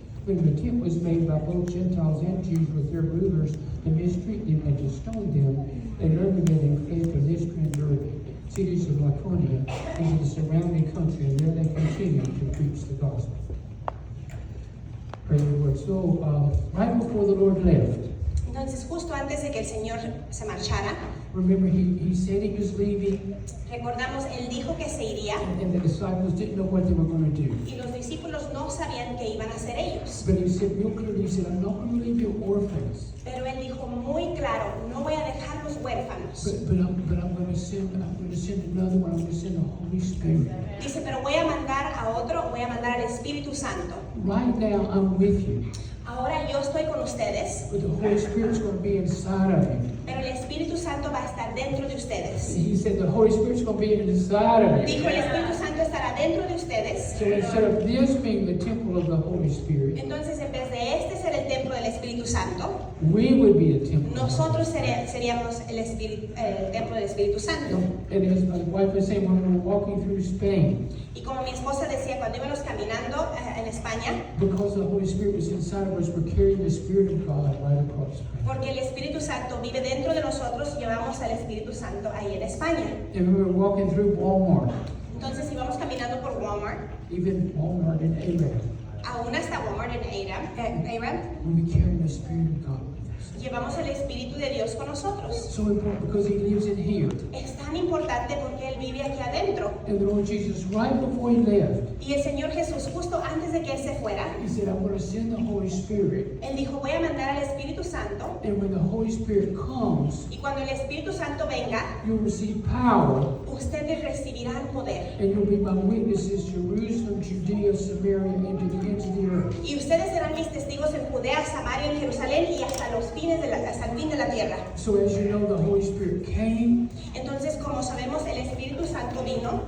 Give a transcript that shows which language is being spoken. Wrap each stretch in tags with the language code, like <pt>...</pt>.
<en>When an attempt was made by both Gentiles and Jews with their rulers to mistreat them and to stone them, they learned of it and fled to Lystra and Derbe, cities of Lycaonia, into the surrounding country, and there they continued to preach the gospel. Praise the Lord. So, right before the Lord left,</en> <es>Entonces, justo antes de que el Señor se marchara,</es> <en>remember he said he was leaving,</en> <es>recordamos, Él dijo que se iría</es> <en>and the disciples didn't know what they were going to do.</en> <es>y los discípulos no sabían qué iban a hacer ellos.</es> <en>But he said real clearly, he said, I'm not going to leave you orphans,</en> <es>Pero Él dijo muy claro, no voy a dejarlos huérfanos.</es> <en>but I'm going to send another one. I'm going to send the Holy Spirit.</en> <es>Dice, pero voy a mandar a otro, voy a mandar al Espíritu Santo.</es> <en>Right now, I'm with you,</en> <es>Ahora yo estoy con ustedes,</es> <en>but the Holy Spirit's going to be inside of you.</en> <es>pero el Espíritu Santo va a estar dentro de ustedes.</es> <en>He said the Holy Spirit's going to be inside of you.</en> <es>Dijo, el Espíritu Santo estará dentro de ustedes.</es> <en>So instead of this being the temple of the Holy Spirit,</en> <es>Entonces, en vez de este ser el templo del Espíritu Santo,</es> <en>we would be the temple.</en> <es>nosotros seríamos el templo del Espíritu Santo.</es> <en>And as my wife was saying, when we were walking through Spain,</en> <es>Y como mi esposa decía, cuando íbamos caminando en España,</es> <en>because the Holy Spirit was inside of us, we're carrying the Spirit of God right across Spain.</en> <es>porque el Espíritu Santo vive dentro de nosotros, llevamos al Espíritu Santo ahí en España.</es> <en>And we were walking through Walmart,</en> <es>Entonces íbamos caminando por Walmart,</es> <en>even Walmart in Arab,</en> <es>aún hasta Walmart en Aram,</es> <en>we'll be carrying the Spirit of God with us.</en> <es>llevamos el Espíritu de Dios con nosotros.</es> <en>So important because He lives in here.</en> <es>Es tan importante porque Él vive aquí adentro.</es> <en>And the Lord Jesus, right before He left,</en> <es>Y el Señor Jesús, justo antes de que Él se fuera,</es> <en>He said, I'm going to send the Holy Spirit.</en> <es>Él dijo, voy a mandar al Espíritu Santo,</es> <en>And when the Holy Spirit comes,</en> <es>y cuando el Espíritu Santo venga,</es> <en>you'll receive power,</en> <es>ustedes recibirán poder.</es> <en>and you'll be my witnesses, Jerusalem, Judea, Samaria, and to the ends of the earth.</en> <es>Y ustedes serán mis testigos en Judea, Samaria, en Jerusalén y hasta los fines hasta el fin de la tierra.</es> <en>So as you know, the Holy Spirit came,</en> <es>Entonces, como sabemos, el Espíritu Santo vino</es>